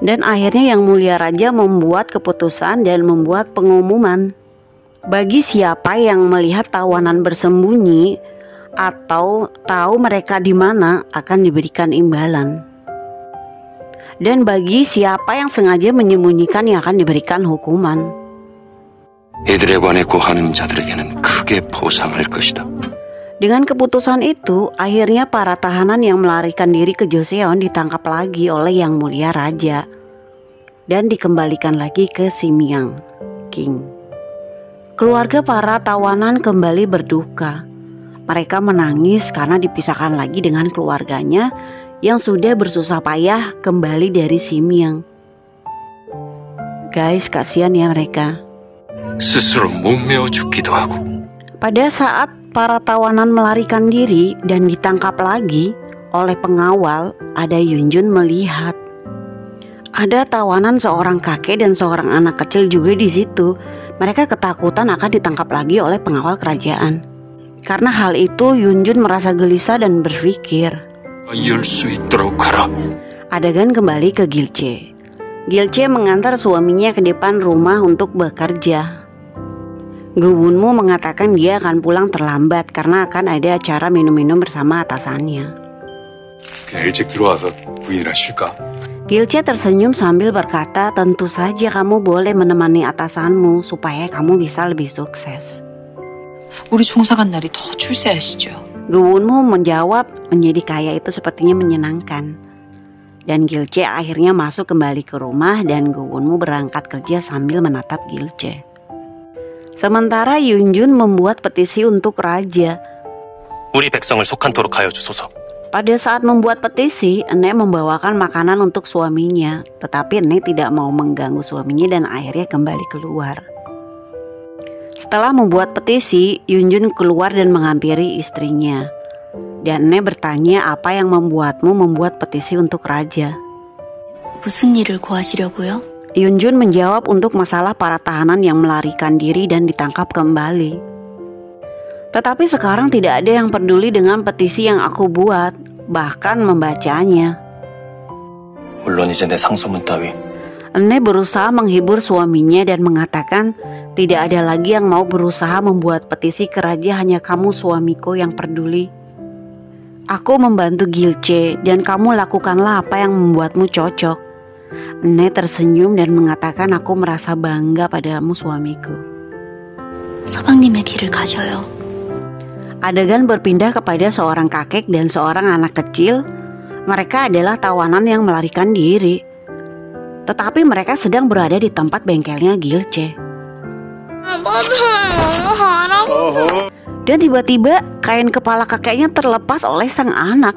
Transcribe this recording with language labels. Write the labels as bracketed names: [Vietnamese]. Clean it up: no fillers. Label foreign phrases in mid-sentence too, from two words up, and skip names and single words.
[Indonesian] Dan akhirnya Yang Mulia Raja membuat keputusan dan membuat pengumuman. Bagi siapa yang melihat tawanan bersembunyi atau tahu mereka di mana akan diberikan imbalan. Dan bagi siapa yang sengaja menyembunyikan yang akan diberikan hukuman. [Korean] 이들에 관해 고하는 자들에게는 크게 보상할 것이다. [Indonesian] Dengan keputusan itu, akhirnya para tahanan yang melarikan diri ke Joseon ditangkap lagi oleh Yang Mulia Raja dan dikembalikan lagi ke Simyang King. Keluarga para tawanan kembali berduka. Mereka menangis karena dipisahkan lagi dengan keluarganya yang sudah bersusah payah kembali dari Simyang. Guys, kasihan ya mereka. [Korean] 스스로 목매어 죽기도 하고. [Indonesian] Pada saat para tawanan melarikan diri dan ditangkap lagi oleh pengawal, ada Yunjun melihat ada tawanan seorang kakek dan seorang anak kecil juga di situ. Mereka ketakutan akan ditangkap lagi oleh pengawal kerajaan. Karena hal itu, Yunjun merasa gelisah dan berpikir, [Korean] 열 수 있도록 하라. [Indonesian] Adegan kembali ke Gilche. Gilche mengantar suaminya ke depan rumah untuk bekerja. Gowonmu mengatakan dia akan pulang terlambat karena akan ada acara minum-minum bersama atasannya. [Korean] 그냥 일찍 들어와서 부인이랑 쉴까? [Indonesian] Gilche tersenyum sambil berkata, tentu saja kamu boleh menemani atasanmu supaya kamu bisa lebih sukses. [Korean] 우리 종사 간 날이 더 출세하시죠. [Indonesian] Gowonmu menjawab, menjadi kaya itu sepertinya menyenangkan. Dan Gilche akhirnya masuk kembali ke rumah dan Gowonmu berangkat kerja sambil menatap Gilche. Sementara Yunjun membuat petisi untuk raja. [Korean] 우리 백성을 속한토록 하여 주소서. [Indonesian] Pada saat membuat petisi, Ene membawakan makanan untuk suaminya. Tetapi Ene tidak mau mengganggu suaminya dan akhirnya kembali keluar. Setelah membuat petisi, Yunjun keluar dan menghampiri istrinya. Dan Ene bertanya apa yang membuatmu membuat petisi untuk raja. [Korean] 무슨 일을 구하시려고요? [Indonesian] Yunjun menjawab untuk masalah para tahanan yang melarikan diri dan ditangkap kembali. Tetapi sekarang tidak ada yang peduli dengan petisi yang aku buat, bahkan membacanya. [Korean] 물론 이제 내 상소문 따위 [Indonesian] Ene berusaha menghibur suaminya dan mengatakan tidak ada lagi yang mau berusaha membuat petisi ke raja, hanya kamu suamiku yang peduli. Aku membantu Gilche dan kamu lakukanlah apa yang membuatmu cocok. Ene tersenyum dan mengatakan aku merasa bangga padamu suamiku. [Korean] 서방님의 길을 가셔요. [Indonesian] Adegan berpindah kepada seorang kakek dan seorang anak kecil. Mereka adalah tawanan yang melarikan diri. Tetapi mereka sedang berada di tempat bengkelnya Gilche. Dan tiba-tiba kain kepala kakeknya terlepas oleh sang anak.